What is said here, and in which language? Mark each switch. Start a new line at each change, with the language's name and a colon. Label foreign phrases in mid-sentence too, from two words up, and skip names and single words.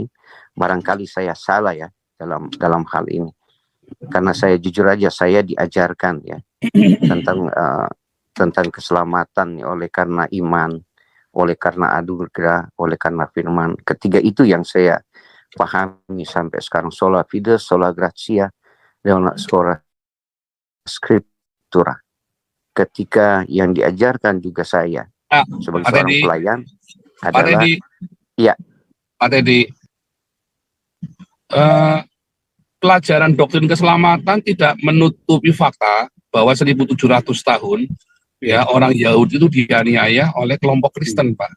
Indonesian: Barangkali saya salah ya dalam hal ini, karena saya jujur aja, saya diajarkan ya tentang keselamatan oleh karena iman, oleh karena anugerah, oleh karena firman. Ketiga itu yang saya pahami sampai sekarang,
Latin: sola fide, sola gratia, dan sola scriptura.
Indonesian: Ketika yang diajarkan juga saya sebagai seorang pelayan adalah Pak Teddy, pelajaran doktrin keselamatan tidak menutupi fakta bahwa 1700 tahun orang Yahudi itu dianiaya oleh kelompok Kristen, Pak.